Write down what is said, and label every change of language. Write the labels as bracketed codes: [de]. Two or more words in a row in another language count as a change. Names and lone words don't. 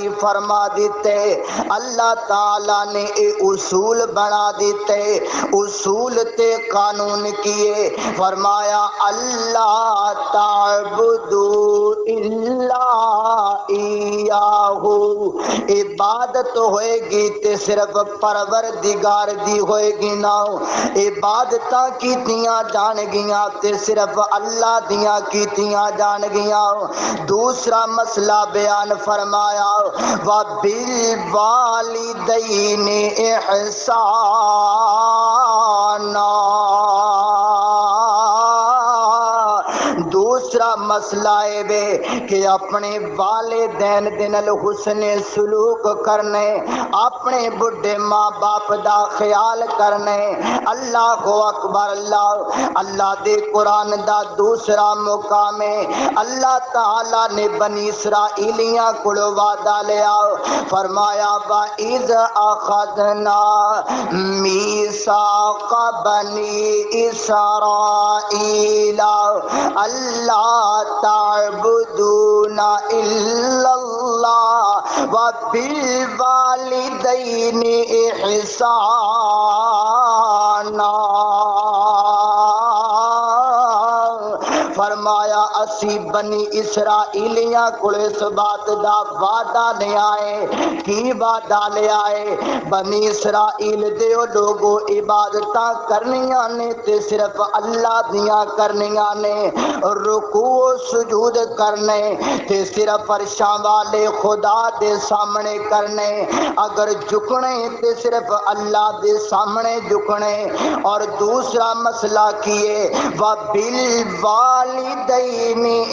[pa] فرما دیتے، اللہ تعالیٰ نے اے اصول بنا دیتے، اصول تے قانون کیے، فرمایا [ar] اللہ تعبدو الا ایاہ، [pa] عبادت ہوئے گی تے صرف پروردگار دی ہوئے گی نا، عبادتاں کیتیاں جان گیاں تے صرف اللہ دیاں کیتیاں جان گیاں۔ دوسرا مسئلہ بیان فرمایا [ar] وَبِالْوَالِدَيْنِ إِحْسَانًا، [pa] دوسرا مسئلہ ہے بے کہ اپنے والدین دنل حسن سلوک کرنے، اپنے بڑھے ماں باپ دا خیال کرنے۔ [ar] اللہ اکبر، [pa] اللہ دے قرآن دا دوسرا مقام ہے، اللہ تعالی نے بنی اسرائیلیاں کولو وعدہ لیا، فرمایا [ar] وَإِذْ أَخَذْنَا مِيثَاقَ بَنِي إِسْرَائِيلَ اللہ تعبدون الا اللہ وبالوالدین احسانا، [pa] فرمایا اسی بنی اسرائیلیاں کو اس بات دا وعدہ لے آئے، کی وعدہ لے آئے؟ بنی اسرائیل دیو لوگو عبادتاں کرنیاں نے تے صرف اللہ دیاں کرنیاں نے، رکوع و سجود کرنے تے صرف عرشاں والے خدا دے سامنے کرنے، اگر جھکنے تے صرف اللہ دے سامنے جھکنے، اور دوسرا مسئلہ کیے وَبِالْوَالِدَيْنِ